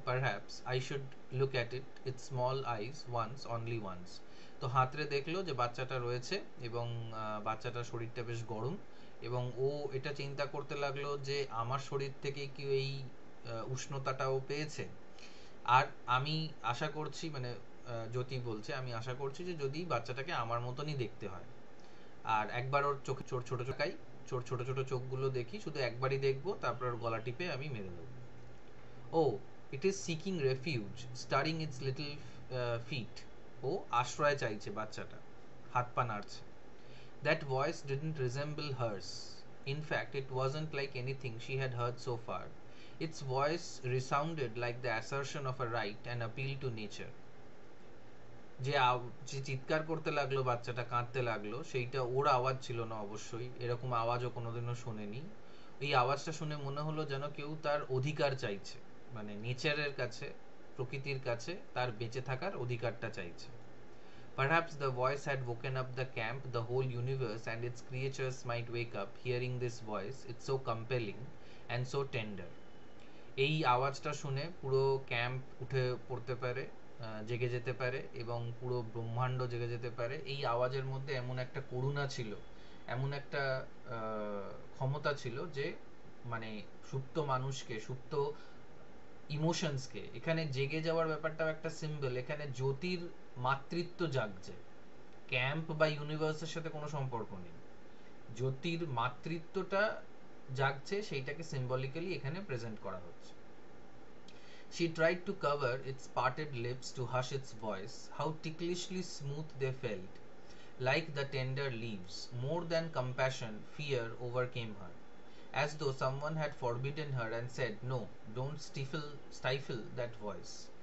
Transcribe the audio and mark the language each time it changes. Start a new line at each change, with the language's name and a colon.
English: Perhaps I should look at its small eyes once, only once.
Bangla: তো হাতরে দেখলো যে বাচ্চাটা রয়েছে এবং বাচ্চাটার শরীরটা বেশ গরম, এবং ও এটা চিন্তা করতে লাগলো যে আমার শরীর থেকে কি এই উষ্ণতাটাও পেয়েছে। আর আমি আশা করছি, মানে জ্যোতি বলছে, আমি আশা করছি যে যদি বাচ্চাটাকে আমার মতনই দেখতে হয়, আর একবার ওর চোখে ছোট ছোট চোখাই, ছোট ছোট চোখগুলো দেখি, শুধু একবারই দেখবো, তারপর ওর গলা টিপে আমি মেরে দেবো।
English: ও it is seeking refuge, staring its little feet.
Bangla: ও আশ্রয় চাইছে বাচ্চাটা, হাত পা নাড়ছে।
English: That voice didn't resemble hers. In fact, it wasn't like anything she had heard so far. Its voice resounded like the assertion of a right, an appeal to nature.
Bangla: যে চিৎকার করতে লাগলো বাচ্চাটা, কাঁদতে লাগলো, সেইটা ওর আওয়াজ ছিল না অবশ্যই, এরকম আওয়াজও কোনোদিনও শোনেনি। এই আওয়াজটা শুনে মনে হলো যেন কেউ তার অধিকার চাইছে, মানে নেচারের কাছে, প্রকৃতির কাছে তার বেঁচে থাকার অধিকারটা চাইছে। Perhaps the voice had woken up the camp, the whole universe and its creatures might wake up hearing this voice. It's so compelling and so tender. এই আওয়াজটা শুনে পুরো ক্যাম্প উঠে পড়তে পারে, জেগে যেতে পারে, এবং পুরো ব্রহ্মাণ্ড জেগে যেতে পারে। এই আওয়াজের মধ্যে এমন একটা করুণা ছিল, এমন একটা ক্ষমতা ছিল যে মানে সুপ্ত মানুষকে, সুপ্ত ইমোশনসকে, এখানে জেগে যাওয়ার ব্যাপারটাও একটা সিম্বল। এখানে জ্যোতির মাতৃত্ব জাগছে, ক্যাম্প বা ইউনিভার্সের সাথে কোনো সম্পর্ক নেই, জ্যোতির মাতৃত্বটা জাগছে, সেইটাকে সিম্বলিক্যালি এখানে প্রেজেন্ট করা হচ্ছে।
English: She tried to cover its parted lips to hush its voice. How ticklishly smooth they felt, like the tender leaves. More than compassion, fear overcame her, as though someone had forbidden her and said, no, don't stifle that voice.